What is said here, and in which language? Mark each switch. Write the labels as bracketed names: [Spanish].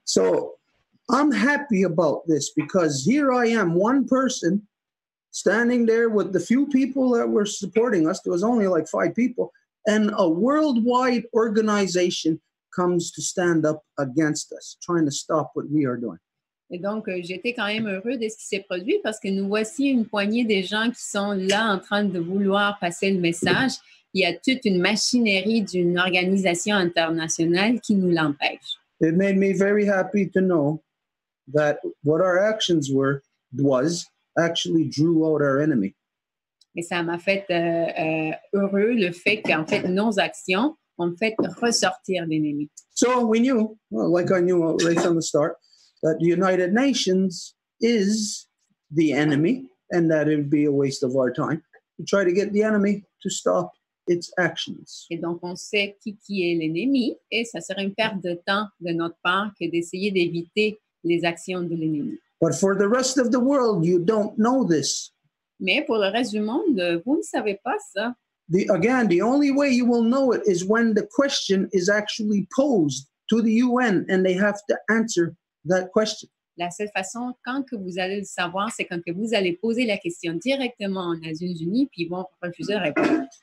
[English] So I'm happy about this because here I am, one person standing there with the few people that were supporting us. There was only like 5 people, and a worldwide organization comes to stand up against us, trying to stop what we are doing. [French] Et donc, j'étais quand même heureux de ce qui s'est produit parce que nous voici une poignée des gens qui sont là en train de vouloir passer le message il y a toute une machinerie d'une organisation internationale qui nous l'empêche. [English] It made me very happy to know that what our actions was actually drew out our enemy. [French] Et ça m'a fait heureux le fait qu'en fait, nos actions ont fait ressortir l'ennemi. [English] So we knew, well, like I knew right from the start, that the United Nations is the enemy and that it would be a waste of our time to try to get the enemy to stop its actions. [French] Et donc, on sait qui est l'ennemi et ça serait une perte de temps de notre part que d'essayer d'éviter les actions de l'ennemi. [English] But for the rest of the world, you don't know this. [French] Mais pour le reste du monde, vous ne savez pas ça. [English] Again, the only way you will know it is when the question is actually posed to the UN and they have to answer that question. [French] La seule façon, quand que vous allez le savoir, c'est quand que vous allez poser la question directement aux Nations Unies, puis ils vont refuser de répondre.